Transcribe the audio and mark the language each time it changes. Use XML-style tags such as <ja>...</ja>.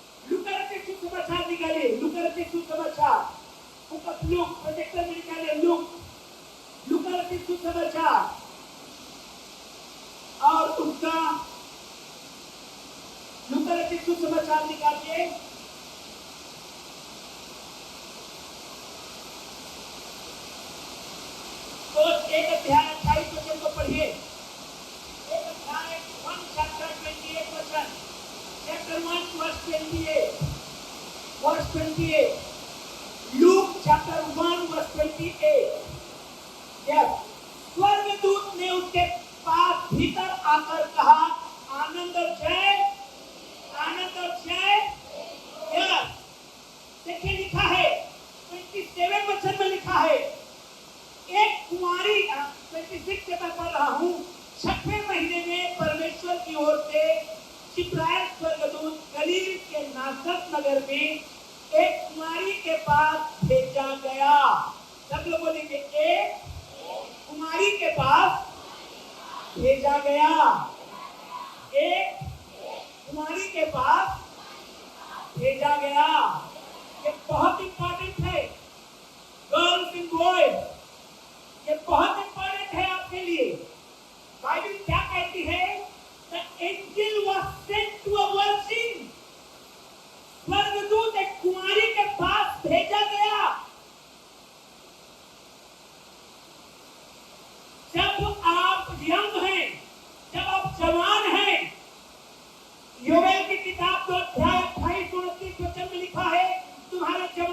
<hi>लूका रचित सुसमाचार निकालिए, लूका रचित सुसमाचार, बुक ऑफ लूक, प्रोजेक्टर में निकालिए लूका रचित सुसमाचार और उसका लूका रचित सुसमाचार निकालिए। तो एक अध्याय 28 वचन को पढ़िए। एक अध्याय</hi> <en>1 chapter 28 वचन, chapter 1 verse 28, verse 28, Luke chapter 1 verse 28।</en> <hi>Yes, स्वर्गदूत ने उसके पास भीतर आकर कहा, आनंद और जय, आनंद और जय। यस, देखिए लिखा है 27 वचन में लिखा है, एक कुंवारी, 26 से मैं पढ़ रहा हूँ, 6वें महीने में परमेश्वर की ओर से जिब्राइल स्वर्गदूत गलील के नासरत नगर में एक कुंवारी के पास भेजा गया। सब लोग बोलेंगे एक कुंवारी के पास भेजा गया। एक कुंवारी के पास भेजा गया। ये बहुत इंपॉर्टेंट है</hi> <en>girls and boys,</en> <hi>ये बहुत इंपॉर्टेंट है आपके लिए। बाइबल क्या कहती है?</hi> <en>The angel was sent to a virgin।</en> <hi>स्वर्गदूत एक कुंवारी के पास भेजा गया। जब आप यंग हैं, जब आप जवान हैं, योवेल की किताब 2 अध्याय 28-29 वचन में लिखा है, तुम्हारे</hi>